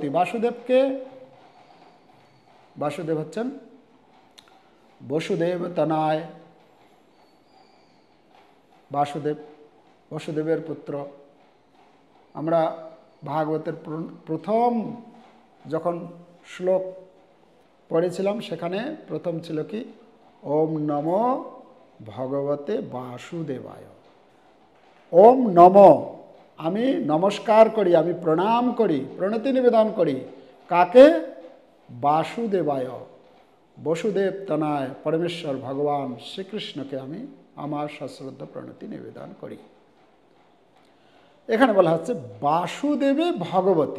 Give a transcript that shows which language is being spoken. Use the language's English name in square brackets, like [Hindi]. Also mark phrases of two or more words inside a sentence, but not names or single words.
[Bangla] বাসুদেবকে, বাসুদেব হচ্ছেন বসুদেব তনয়, বাসুদেব বসুদেবের পুত্র। আমরা ভাগবতের প্রথম যখন শ্লোক পড়েছিলাম, সেখানে প্রথম ছিল কি? [Sanskrit] ওম নমো ভগবতে বাসুদেবায়। ওম নমো, [Bangla] আমি নমস্কার করি, আমি প্রণাম করি, প্রণতি নিবেদন করি। কাকে? বাসুদেবায়, বসুদেব তনয় পরমেশ্বর ভগবান শ্রীকৃষ্ণকে আমি আমার সশ্রদ্ধ প্রণতি নিবেদন করি। এখানে বলা হচ্ছে [Sanskrit] বাসুদেবে ভগবতী।